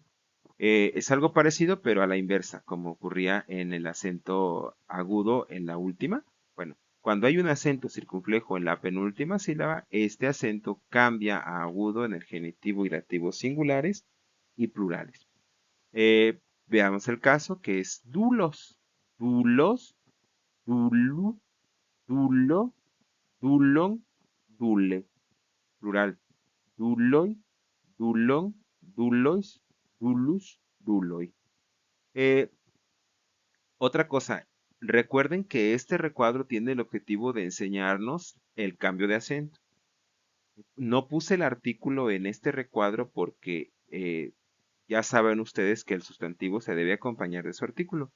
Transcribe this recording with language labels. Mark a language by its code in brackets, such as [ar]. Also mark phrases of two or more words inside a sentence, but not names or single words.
[es] Es algo parecido, pero a la inversa, como ocurría en el acento agudo en la última. Bueno, cuando hay un acento circunflejo en la penúltima sílaba, este acento cambia a agudo en el genitivo y dativo singulares y plurales. Veamos el caso que es dulos. [el] δοῦλος, δούλου, δούλῳ, δοῦλον, δοῦλε. [es] Plural. [el] δοῦλοι, δούλων, δούλοις, δούλους, δοῦλοι. [es] Eh, Otra cosa, recuerden que este recuadro tiene el objetivo de enseñarnos el cambio de acento. No puse el artículo en este recuadro porque ya saben ustedes que el sustantivo se debe acompañar de su artículo.